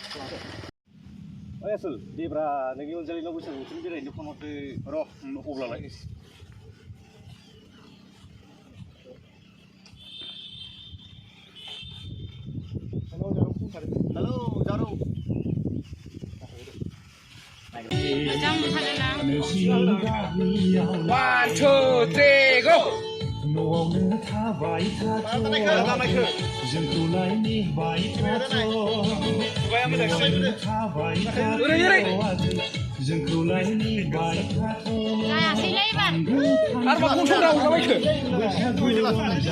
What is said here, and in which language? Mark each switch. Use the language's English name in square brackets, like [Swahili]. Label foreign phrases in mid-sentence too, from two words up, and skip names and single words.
[Bodo] आसोल देब्रा नोंनि अनजालिनाव बैसागु बोथोरनि बेरायनो फन हरदो र' अब्लालाय। हेलौ जारौ [English] One, two, three, go! [Bodo] न'आवनो थाबाय थाथ' जोंखौ नायबाय थाथ' न'आवनो थाबाय थाथ' जोंखौ नायबाय थाथ' बैसागु रंजा